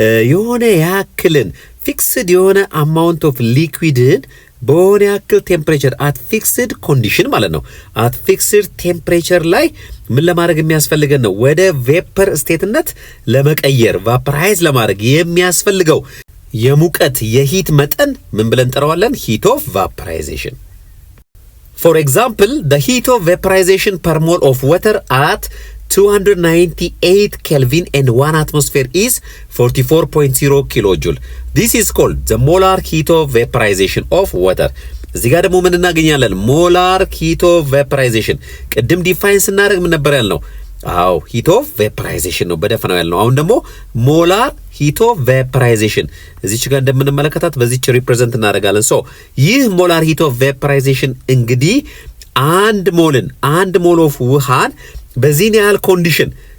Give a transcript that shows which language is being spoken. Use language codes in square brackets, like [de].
[am] የሆነ ያክልን ፊክስድ የሆነ አማውንት ኦፍ ሊኩዊድን በሆነ ያክል ቴምፕሬቸር አት ፊክስድ ኮንዲሽን ማለት ነው። አት ፊክስድ ቴምፕሬቸር ላይ ምን ለማድረግ የሚያስፈልገን ነው? ወደ ቬፐር ስቴትነት ለመቀየር ቫፖራይዝ ለማድረግ የሚያስፈልገው የሙቀት የሂት መጠን ምን ብለን እንጠራዋለን? ሂት ኦፍ ቫፖራይዜሽን። [en] For example, the heat of vaporization per mole of water at 298 Kelvin and 1 atmosphere is 44.0 kilojoule. This is called the molar heat of vaporization of water. [am] እዚህ ጋር ደግሞ ምን እናገኛለን? ሞላር ሂት ኦፍ ቫፖራይዜሽን። ቅድም ዲፋይን ስናደርግ ምን ነበር ያልነው? አዎ ሂት ኦፍ ቫፖራይዜሽን ነው በደፈናው ያልነው። አሁን ደግሞ ሞላር ሂት ኦፍ ቫፖራይዜሽን እዚች ጋር እንደምንመለከታት በዚች ሪፕሬዘንት እናደርጋለን። ሶ ይህ ሞላር ሂት ኦፍ ቫፖራይዜሽን እንግዲህ አንድ ሞል ኦፍ ውሃን በዚህን ያህል ኮንዲሽን